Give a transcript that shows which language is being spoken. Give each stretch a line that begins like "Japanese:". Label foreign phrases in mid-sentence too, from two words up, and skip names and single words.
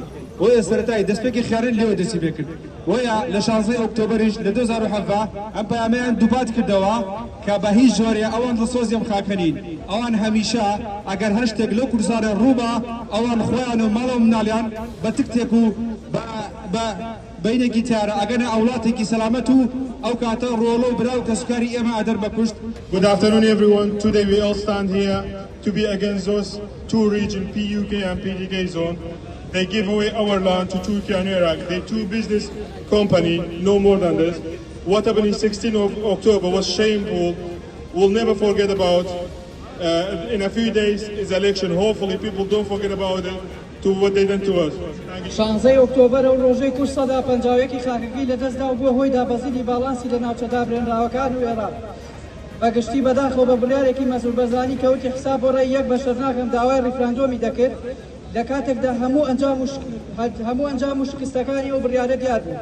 Central Kurdish: وەیە سەرەتایی دەستپێکی خیانەت لێوە دەستی پێ کرد. وەیە لە 16 ئۆکتۆبریش لە 2017 ئەم پەیامەیان دووپات کردەوە کە بە هیچ جۆرێ ئەوان دڵسۆزی ئەم خاکە نین. ئەوان هەمیشە ئەگەر هەر شتێک لەو کوردستانە ڕووبە ئەوان خۆیان و ماڵە و مناڵیان بە تکتێک و بە بینێکی تیارە ئەگەنە ئەوڵاتێکی سەلامەت و ئەو کاتە ڕۆڵە و برا و کەسوکاری ئێمە ئەدەر بەکوشت.
English: Good afternoon everyone. Today we all stand here to be against those two regions, PUK and PDK zone. They give away our land to Turkey and Iraq. They two business company, no more than this. What happened in 16 of October was shameful. We'll never forget about. In a few days is election. Hopefully people don't forget about it. To what they done to us.
Central Kurdish: 16 ئۆکتۆبەر و ڕۆژەی کوشت سەدا پەنجاوێکی خاکەکەی لەدەستدا و بووە هۆی دابەزینی باڵانسی لە ناوچەدا برێنراوەکان و عێراق. بەگشتی بەداخەوە بە بڕیارێکی مەسئول بەرزانی کەوتی حساب بۆ ڕێی یەک بەشەر ناکەم داوای ڕیفراندۆمی دەکرد لە کاتێکدا هەموو ئەنجام و شکستەکانی ئەو بڕیارە دیار بوو.